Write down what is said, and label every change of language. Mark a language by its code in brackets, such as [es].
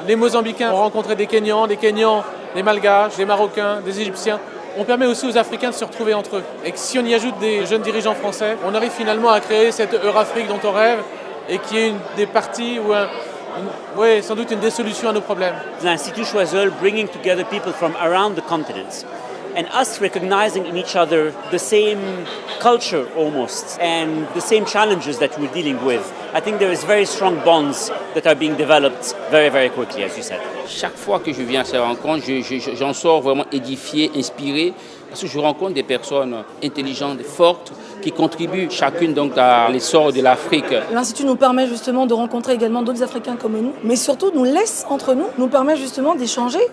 [fr] Les Mozambicains ont rencontré des Kenyans, des Malgaches, des Marocains, des Égyptiens. On permet aussi aux Africains de se retrouver entre eux. Et que si on y ajoute des jeunes dirigeants français, on arrive finalement à créer cette Eurafrique dont on rêve et qui est une des parties ou sans doute une des solutions à nos problèmes. [en] L'Institut Choiseul bringing together people from around the continents and us recognizing in each other the same culture almost and the same challenges that we're dealing with. I think there is very strong bonds that are being developed very quickly, as you said. [fr] Chaque fois que je viens à ces rencontres, j'en sors vraiment édifié, inspiré, parce que je rencontre des personnes intelligentes, fortes, qui contribuent chacune donc à l'essor de l'Afrique. L'Institut nous permet justement de rencontrer également d'autres Africains comme nous, mais surtout nous laisse entre nous, nous permet justement d'échanger.